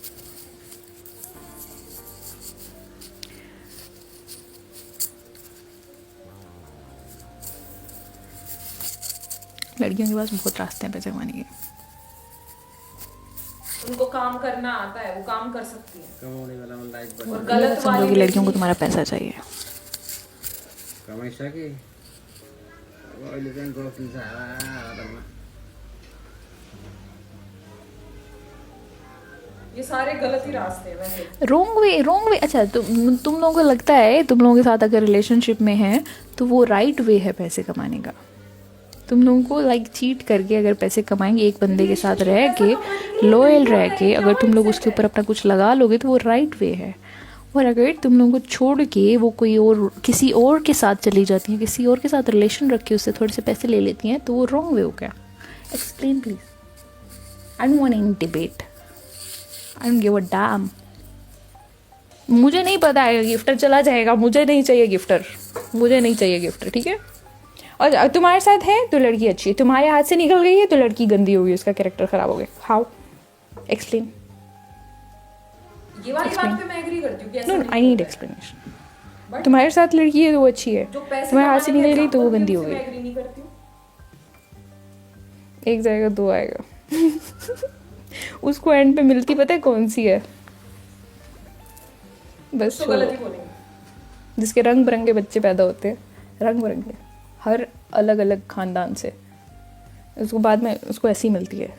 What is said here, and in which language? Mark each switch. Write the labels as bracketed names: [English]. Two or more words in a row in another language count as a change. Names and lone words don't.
[Hindi] लड़कियों के पास बहुत रास्ते हैं पैसे कमाने के। उनको काम करना आता है, वो काम कर सकती है। कमाने वाला मन लाइफ और बना गलत समझो वाली कि लड़कियों को तुम्हारा पैसा चाहिए। [Nepali] कमाई सके अब अहिले चाहिँ गफ दिन्छ हावामा। [Hindi] ये सारे गलत ही रास्ते हैं वैसे। [English] Wrong way. [Hindi] अच्छा, तुम लोगों को लगता है तुम लोगों के साथ अगर रिलेशनशिप में है तो वो [English] right way [Hindi] है पैसे कमाने का? तुम लोगों को [English] like cheat [Hindi] करके अगर पैसे कमाएंगे, एक बंदे के साथ रह के, लॉयल रह के, अगर तुम लोग उसके ऊपर अपना कुछ लगा लोगे तो वो [English] right way [Hindi] है। और अगर तुम लोगों को छोड़ के वो कोई और किसी और के साथ चली जाती हैं, किसी और के साथ रिलेशन रख के उससे थोड़े से पैसे ले लेती हैं, तो वो [English] wrong way [Hindi] हो गया। [English] Explain please. I don't want any debate, I don't give a damn. [Hindi] मुझे नहीं पता है, गिफ्टर चला जाएगा, मुझे नहीं चाहिए गिफ्टर, ठीक है। और तुम्हारे साथ है तो लड़की अच्छी है, तुम्हारे हाथ से निकल गई है तो लड़की गंदी होगी, उसका कैरेक्टर खराब हो गया। [English] How? Explain. [Hindi] ये वाली बात पे मैं एग्री करती हूँ कि ऐसा [English] No, I need explanation. But [Hindi] तुम्हारे साथ लड़की है तो वो अच्छी है, जो पैसे तुम्हारे हाथ से कमाने के निकल गई तो वो [English] example [Hindi] गंदी थे, हो उससे गई। मैं एग्री नहीं करती हूँ। एक जाएगा दो आएगा। उसको एंड पे मिलती पता है कौन सी है? बस तो गलत ही बोलेंगे। जिसके रंग बिरंगे बच्चे पैदा होते हैं, रंग बिरंगे, हर अलग अलग खानदान से, उसको बाद में उसको ऐसी मिलती है।